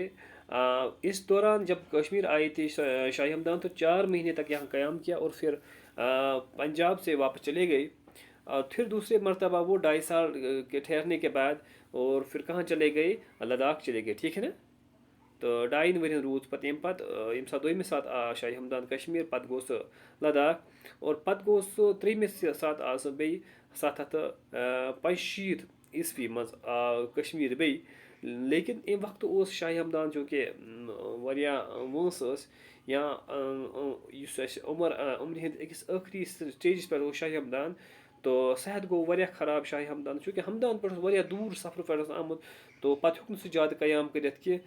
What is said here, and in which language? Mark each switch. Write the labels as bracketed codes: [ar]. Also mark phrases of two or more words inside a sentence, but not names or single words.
[ur] اس دوران جب کشمیر آئے تھے شاہی حمدان، تو 4 مہینے تک یہاں قیام کیا، اور پھر پنجاب سے واپس چلے گئے۔ پھر دوسرے مرتبہ وہ 2.5 سال کے ٹھہرنے کے بعد، اور پھر کہاں چلے گئے؟ لداخ چلے گئے، ٹھیک ہے نا؟ [ks] تو 2.5 ؤرین روٗد پتہٕ ییٚمہِ پتہٕ ییٚمہِ ساتہٕ دوٚیمہِ ساتہٕ آو شاہی حمدان کشمیٖر، پتہٕ گوٚو سُہ لداخ، اور پتہٕ گوٚو سُہ 3مہِ ساتہٕ آو سُہ بیٚیہِ 765 عیسوی منٛز آو کشمیٖر بیٚیہِ۔ لیکن امہِ وقتہٕ اوس شاہی حمدان چوٗنٛکہِ واریاہ وٲنٛس ٲس، یا یُس اَسہِ عمرِ ہٕنٛدِ أکِس ٲخری سٹیجَس پٮ۪ٹھ اوس شاہی حمدان، تو صحت گوٚو واریاہ خراب شاہی حمدان، چوٗنٛکہِ حمدان پٮ۪ٹھ اوس واریاہ دوٗر سفرٕ پٮ۪ٹھ اوس آمُت، تو پتہٕ ہیوٚک نہٕ سُہ زیادٕ قیام کٔرِتھ کینٛہہ۔